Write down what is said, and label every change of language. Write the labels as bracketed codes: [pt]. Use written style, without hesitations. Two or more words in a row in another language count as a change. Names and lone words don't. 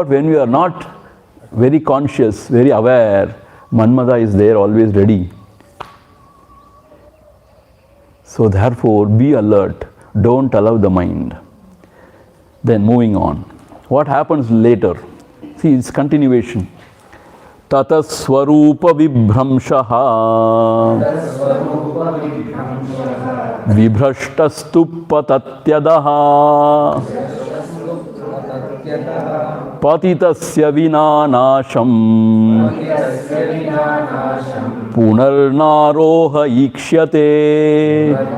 [en] When we are not very conscious, very aware, Manmada is there, always ready. So therefore, be alert. Don't allow the mind. Then moving on. What happens later? See, it's continuation. [sa] Tata Swarupa Vibhramshaha Vibhrashtastu Patatyadaha Patitasya Vinanasham Punarnaroha Ikshate